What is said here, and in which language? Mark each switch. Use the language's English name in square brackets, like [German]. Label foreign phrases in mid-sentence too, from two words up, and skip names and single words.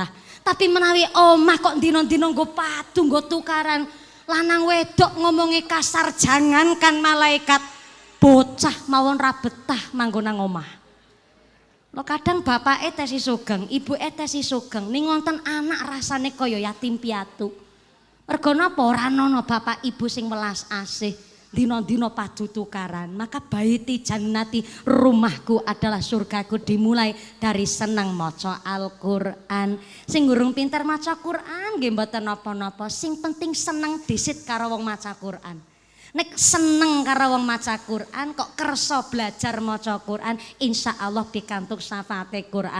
[Javanese] Tapi menawi omah kok dina-dina nggo padu, nggo tukaran, lanang wedok ngomongi kasar, jangankan malaikat, bocah mawon ra betah manggon nang omah. Lo kadang bapake tesi sugeng, ibuke tesi sugeng, ning wonten anak rasane kaya yatim piatu. Mergo napa ora ana bapak ibu sing welas asih. dino-dino padu tukaran. [Arabic] Maka baiti jannati, [Indonesian] rumahku adalah surgaku, dimulai dari [Javanese] seneng maca [Indonesian] Al-Qur'an. [Javanese] Sing urung pinter maca Qur'an nggih mboten napa-napa, sing penting seneng disit karo wong maca Qur'an. Nek seneng karo wong maca Qur'an kok kersa belajar maca Qur'an, insyaallah pikantuk syafaate Qur'an.